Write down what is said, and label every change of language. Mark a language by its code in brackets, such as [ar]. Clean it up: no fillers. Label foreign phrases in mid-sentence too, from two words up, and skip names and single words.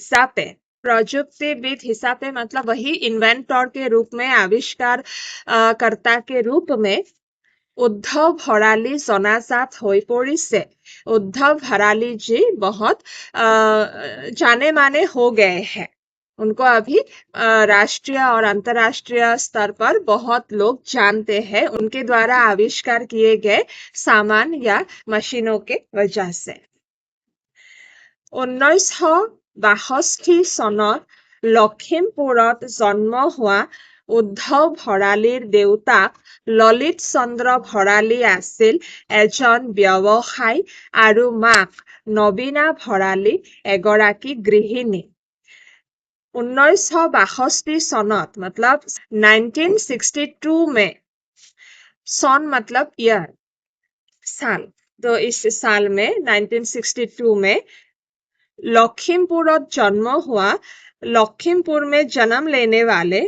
[hi] हिसाबे मतलब वही इन्वेंटर के रूप में आविष्कार कर्ता के रूप में उद्धव भराली [as] জনাজাত হৈ পৰিছে [hi] उद्धव भराली जी बहुत जाने माने हो गए हैं उनको अभी राष्ट्रीय और अंतरराष्ट्रीय स्तर पर बहुत लोग जानते हैं उनके द्वारा आविष्कार किए गए सामान या मशीनों के वजह से [as] 1962 চনত লখিমপুৰত জন্ম হোৱা উদ্ধৱ ভৰালীৰ দেউতাক ললিত চন্দ্ৰ ভৰালী আছিল এজন ব্যৱসায়ী আৰু মাক নবীনা ভৰালী এগৰাকী গৃহিণী [hi] 1962 চনত मतलब 1962 में सन मतलब ईयर साल तो इस साल में 1962 में लखीमपुरत जन्म हुआ लखीमपुर में जन्म लेने वाले